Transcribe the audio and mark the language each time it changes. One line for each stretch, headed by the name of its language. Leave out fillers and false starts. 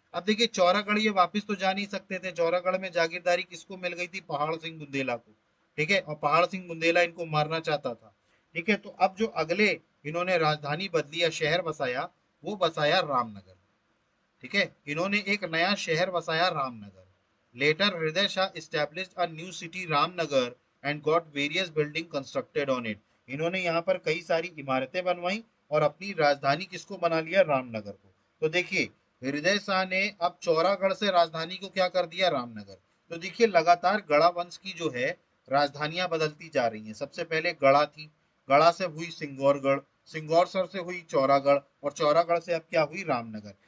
Hindi: अब देखिए चौरागढ़ ये वापस तो जा नहीं सकते थे, चौरागढ़ में जागीरदारी किसको मिल गई थी, पहाड़ सिंह बुंदेला को. ठीक है, और पहाड़ सिंह बुंदेला इनको मारना चाहता था. ठीक है, तो अब जो अगले इन्होंने राजधानी बदली या शहर बसाया, वो बसाया रामनगर. ठीक है, इन्होंने एक नया शहर बसाया रामनगर.
English: Later Hriday Shah established a new city Ramnagar and got various building constructed on it.
Hindi: इन्होंने यहाँ पर कई सारी इमारतें बनवाई और अपनी राजधानी किसको बना लिया, रामनगर को. तो देखिए हृदय शाह ने अब चौरागढ़ से राजधानी को क्या कर दिया, रामनगर. तो देखिए लगातार गढ़ा वंश की जो है राजधानियां बदलती जा रही हैं. सबसे पहले गढ़ा थी, गढ़ा से हुई सिंगौरगढ़, सिंगौरसर से हुई चौरागढ़, और चौरागढ़ से अब क्या हुई, रामनगर.